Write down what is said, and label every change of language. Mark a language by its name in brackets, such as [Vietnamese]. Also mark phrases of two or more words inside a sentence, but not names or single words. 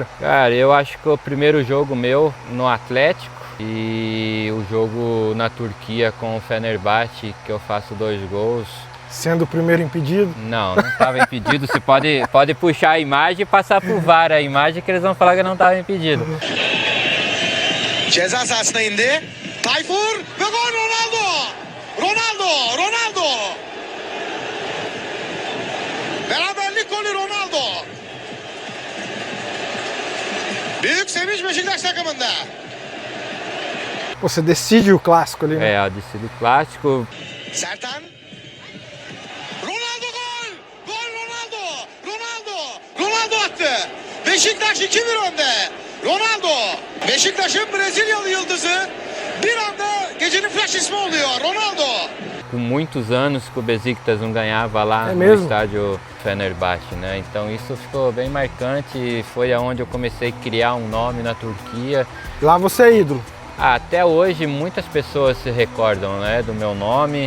[Portuguese] Cara, eu acho que o primeiro jogo meu no Atlético e o jogo na Turquia com o Fenerbahçe, que eu faço 2 gols. Sendo o primeiro impedido? Não estava impedido. Você pode puxar a imagem e passar pro VAR a imagem que eles vão falar que não estava impedido. [Turkish] Ceza sahasına indi. Tayfur ve gol Ronaldo. Beraberlik golü Ronaldo. Büyük sevinç Beşiktaş takımında. [Portuguese] Você decide o clássico ali, né? Eu decido o clássico. [Turkish] Sertan. Ronaldo attı. Beşiktaş 2-1 önde. Ronaldo. Beşiktaş'ın Brezilyalı yıldızı bir anda gecenin flash ismi oluyor. Ronaldo. [Portuguese] Com muitos anos que o Besiktas não ganhava lá no estádio Fenerbahçe, né? Então isso ficou bem marcante e foi aonde eu comecei a criar um nome na Turquia. Lá você é ídolo? Até hoje muitas pessoas se recordam, né, do meu nome.